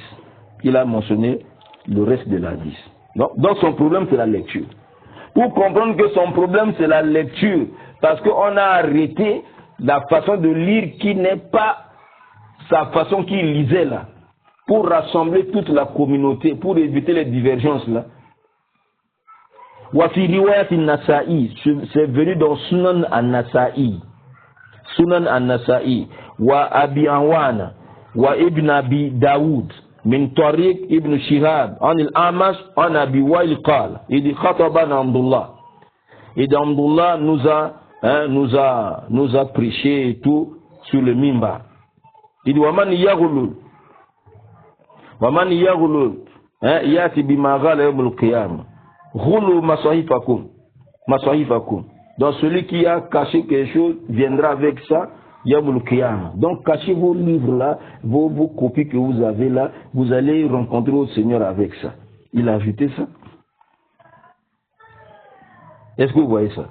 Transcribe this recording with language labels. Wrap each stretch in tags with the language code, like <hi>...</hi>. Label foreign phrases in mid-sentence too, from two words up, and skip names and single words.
<fr>Il a mentionné le reste de la hadith. Donc son problème c'est la lecture. Pour comprendre que son problème c'est la lecture, parce qu'on a arrêté la façon de lire qui n'est pas sa façon qu'il lisait là, pour rassembler toute la communauté, pour éviter les divergences là.</fr> <ar>وفي رواية النسائي,</ar> <fr>c'est venu dans Sunan an-Nasa'i.</fr> <ar>سنن النسائي وأبي عوانة وابن أبي داود من طريق ابن شهاب عن الأعمش عن أبي وائل قال إذ خطبنا عبد الله.</ar> <fr>Et Abdullah nous a prêché et tout sur le mimbar. Il dit</fr> <ar>ومن يغلل يأت بما غل يوم القيامة. غلوا مصاحفكم.</ar> <fr>Donc celui qui a caché quelque chose viendra avec ça</fr> <ar>يوم القيامة.</ar> <fr>Donc cachez vos livres là, vos copies que vous avez là, vous allez rencontrer votre Seigneur avec ça. Il a ajouté ça. Est-ce que vous voyez ça?</fr>